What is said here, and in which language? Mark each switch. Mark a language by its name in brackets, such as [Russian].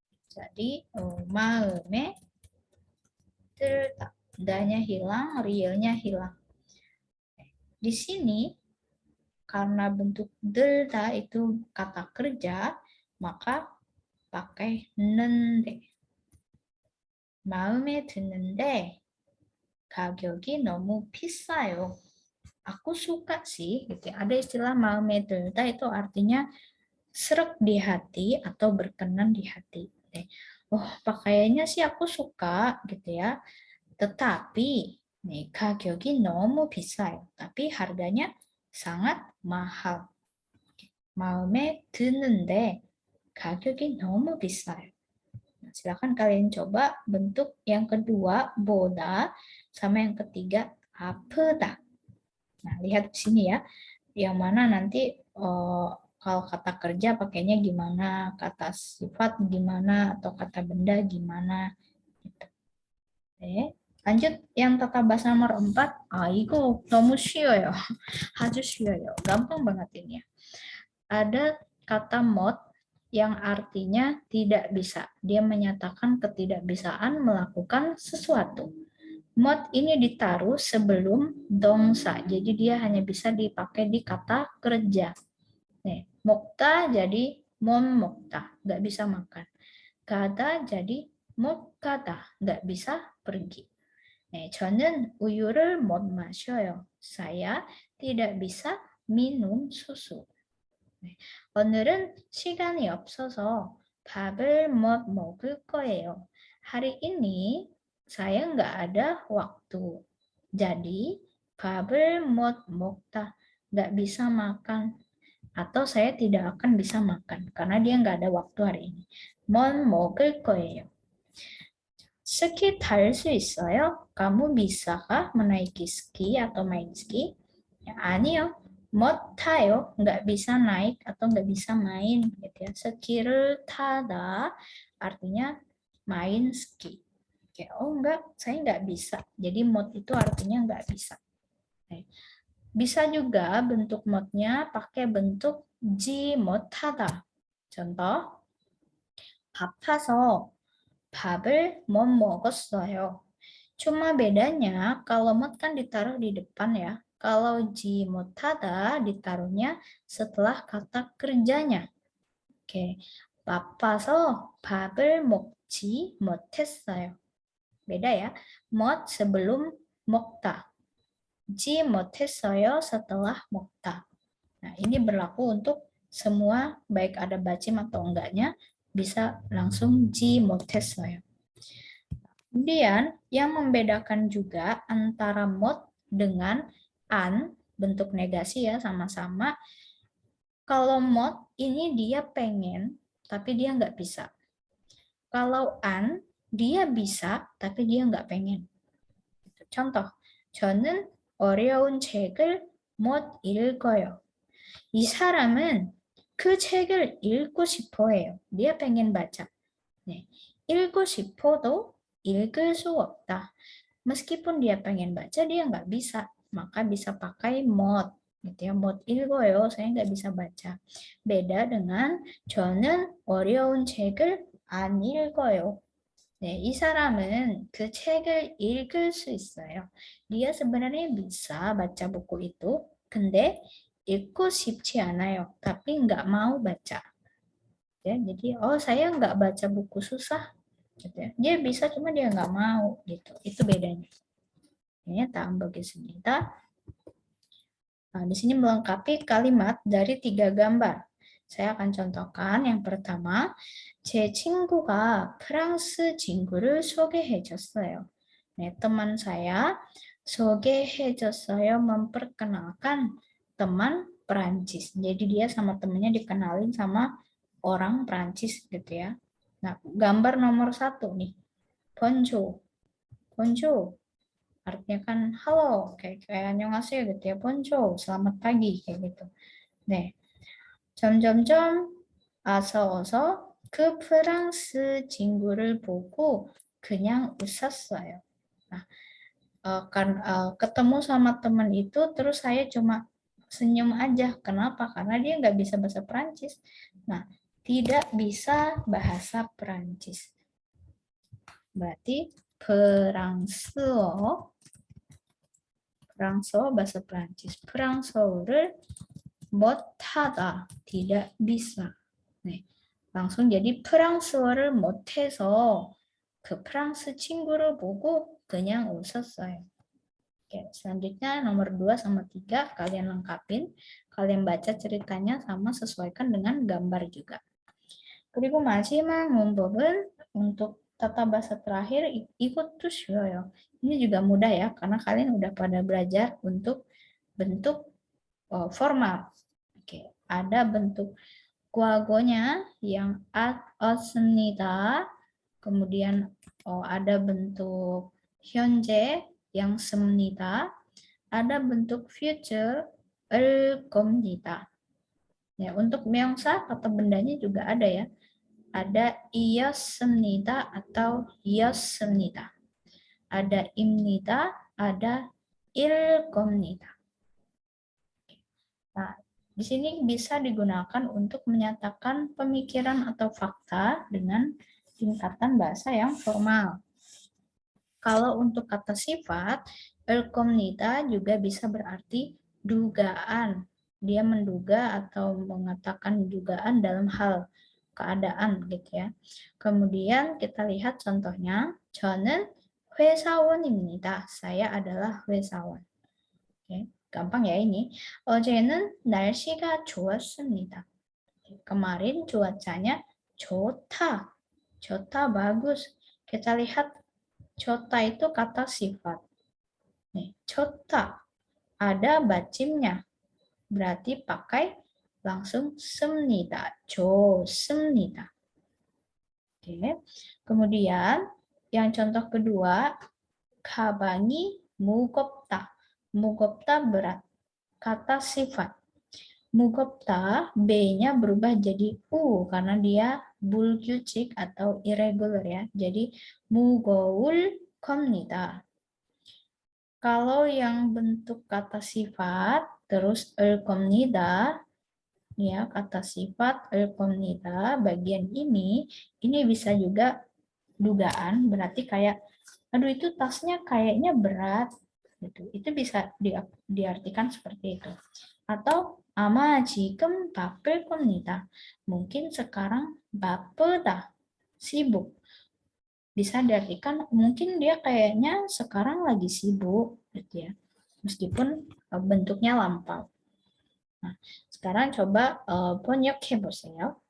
[Korean] Jadi, 마음에 들다. [Indonesian] Danya hilang, realnya hilang. Di sini, karena bentuk 들다 itu kata kerja, maka pakai 는데. [Korean] 마음에 드는데 가격이 너무 비싸요. [Indonesian] Aku suka sih, gitu. Ada istilah [Korean] 마음에 들다 [Indonesian] itu artinya sreg di hati atau berkenan di hati. Oh, pakaiannya sih aku suka, gitu ya. Tetapi nih [Korean] 가격이 너무 비싸요. [Indonesian] Tapi harganya sangat mahal. [Korean] 마음에 드는데 가격이 너무 비싸요. [Indonesian] Nah, silakan kalian coba bentuk yang kedua, boda, sama yang ketiga, 아프다. Nah, lihat di sini ya, yang mana nanti kalau kata kerja pakainya gimana, kata sifat gimana, atau kata benda gimana. Gitu. Oke. Lanjut yang tata bahasa nomor 4. [Korean] 이거 너무 쉬워요. 아주 쉬워요. [Indonesian] Gampang banget ini ya. Ada kata mod yang artinya tidak bisa. Dia menyatakan ketidakbisaan melakukan sesuatu. Mod ini ditaruh sebelum dongsa. Jadi dia hanya bisa dipakai di kata kerja. Nih, mokta jadi mon mokta, nggak bisa makan. Gada jadi [Korean] 못 가다, [Indonesian] nggak bisa pergi. [Korean] 네, 저는 우유를 못 마셔요. [Indonesian] Saya tidak bisa minum susu. [Korean] 네, 오늘은 시간이 없어서 밥을 못 먹을 거예요. [Indonesian] Hari ini saya nggak ada waktu. Jadi [Korean] 밥을 못 먹다, [Indonesian] nggak bisa makan. Atau saya tidak akan bisa makan karena dia nggak ada waktu hari ini. [Korean] 못 먹을 거예요. Ski 탈 수 있어요? [Indonesian] Kamu bisakah menaiki ski atau main ski? [Korean] Ya, 아니요. 못 타요. [Indonesian] Nggak bisa naik atau nggak bisa main. Gitu ya. [Korean] 스키를 타다 [Indonesian] artinya main ski. Oke, oh enggak, saya nggak bisa. Jadi 못 itu artinya nggak bisa. Oke. Bisa juga bentuk 못nya pakai bentuk [Korean] 지 못하다. contoh, 바빠서 밥을 못 먹었어요. [Indonesian] Cuma bedanya kalau 못 kan ditaruh di depan ya. Kalau [Korean] 지 못하다 [Indonesian] ditaruhnya setelah kata kerjanya. Oke. [Korean] 바빠서 밥을 먹지 못했어요. [Indonesian] Beda ya. [Korean] 못 sebelum 먹다. 지 못했어요 setelah 먹다. [Indonesian] Nah, ini berlaku untuk semua baik ada bacim atau enggaknya bisa langsung [Korean] 지 못했어요. [Indonesian] Kemudian yang membedakan juga antara 못 dengan an, bentuk negasi ya sama-sama. Kalau 못 ini dia pengen tapi dia nggak bisa. Kalau an dia bisa tapi dia nggak pengen. [Korean] Contoh, 저는 어려운 책을 못 읽어요. 이 사람은 그 책을 읽고 싶어 해요. [Indonesian] Dia pengen baca. 네. [Korean] 읽고 싶어도 읽을 수 없다. [Indonesian] Meskipun dia pengen baca, dia nggak bisa. Maka bisa pakai 못. Gitu ya, [Korean] 못 읽어요. [Indonesian] Saya nggak bisa baca. Beda dengan [Korean] 저는 어려운 책을 안 읽어요. 네, 이 사람은 그 책을 읽을 수 있어요. [Indonesian] Dia sebenarnya bisa baca buku itu, [Korean] 근데 읽고 싶지 않아요. [Indonesian] Tapi nggak mau baca. Ya, jadi saya nggak baca buku susah. Gitu ya. Dia bisa cuma dia nggak mau gitu. Itu bedanya. Ini tambah ges니다. Nah, di sini melengkapi kalimat dari 3 gambar. Saya akan contohkan yang pertama, [Korean] 제 친구가 프랑스 친구를 소개해줬어요. [Indonesian] 네, teman saya 소개해줬어요, memperkenalkan teman Perancis. Jadi dia sama temennya dikenalin sama orang Perancis gitu ya. Nah, gambar nomor 1 nih, bonjour, bonjour. Artinya kan halo, kayak annyeonghaseyo gitu ya, bonjour, selamat pagi kayak gitu. [Korean] 네, 점점점 어서 그 프랑스 친구를 보고 그냥 웃었어요. [Indonesian] Nah, ketemu sama teman itu terus saya cuma senyum aja. Kenapa? Karena dia nggak bisa bahasa Perancis. Nah, tidak bisa bahasa Perancis. Berarti 프랑스어 bahasa Perancis. [Korean] 프랑스어를 못하다, [Indonesian] tidak bisa. [Korean] 네, [Indonesian] langsung jadi [Korean] 프랑스어를 못해서 그 프랑스 친구를 보고 그냥 웃었어요. [Indonesian] Oke, selanjutnya nomor 2 sama 3 kalian lengkapin. Kalian baca ceritanya sama sesuaikan dengan gambar juga. [Korean] 그리고 마지막 문법은 [Indonesian] untuk tata bahasa terakhir [Korean] 이것도 쉬워요. [Indonesian] Ini juga mudah ya karena kalian udah pada belajar untuk bentuk formal. Oke, ada bentuk guagonya yang 왔습니다. Kemudian ada bentuk 현재 yang 습니다. Ada bentuk future [Korean] 을 겁니다. [Indonesian] Ya, untuk 명사 atau bendanya juga ada ya. Ada 이었습니다 atau 이었습니다. Ada 입니다, ada [Korean] 일 겁니다. [Indonesian] Nah, di sini bisa digunakan untuk menyatakan pemikiran atau fakta dengan tingkatan bahasa yang formal. Kalau untuk kata sifat, el 겁니다 juga bisa berarti dugaan. Dia menduga atau mengatakan dugaan dalam hal keadaan gitu ya. Kemudian kita lihat contohnya, [Korean] 저는 회사원입니다. [Indonesian] Saya adalah 회사원. Oke, gampang ya ini. [Korean] 어제는 날씨가 좋았습니다. [Indonesian] Kemarin cuacanya 좋다. 좋다 bagus. Kita lihat 좋다 itu kata sifat. Nih, 좋다. Ada bacimnya. Berarti pakai langsung 습니다. 좋습니다. Oke. Kemudian yang contoh kedua, [Korean] 가방이 무겁다. [Indonesian] 무겁다 berat. Kata sifat. 무겁다, B-nya berubah jadi U karena dia 불규칙 atau irregular ya. Jadi [Korean] 무거울 겁니다. [Indonesian] Kalau yang bentuk kata sifat, terus [Korean] 을 겁니다, [Indonesian] ya kata sifat 을 겁니다, bagian ini bisa juga dugaan, berarti kayak, aduh itu tasnya kayaknya berat, gitu. Itu bisa diartikan seperti itu. [Korean] Atau 아마 지금 바쁠 겁니다. [Indonesian] Mungkin sekarang 바쁘다, sibuk. Bisa diartikan mungkin dia kayaknya sekarang lagi sibuk gitu ya. Meskipun bentuknya lampau. Nah, sekarang coba [Korean] 번역해 보세요.